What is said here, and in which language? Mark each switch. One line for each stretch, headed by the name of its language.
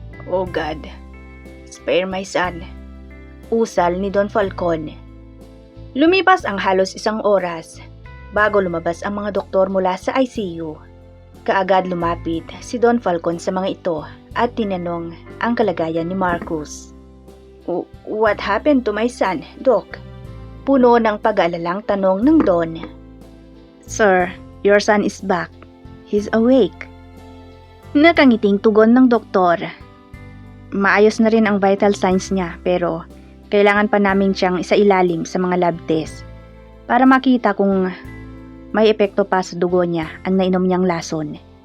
English: Oh God, spare my son.
Filipino: Usal ni Don Falcon. Lumipas ang halos 1 oras bago lumabas ang mga doktor mula sa ICU. Kaagad lumapit si Don Falcon sa mga ito at tinanong ang kalagayan ni Marcus.
English: What happened to my son, Doc?
Filipino: Puno ng pag-aalalang tanong ng Don.
English: Sir, your son is back. He's awake.
Filipino: Nakangiting tugon ng doktor. Maayos na rin ang vital signs niya pero kailangan pa namin siyang isailalim sa mga lab test para makita kung may epekto pa sa dugo niya ang nainom niyang lason.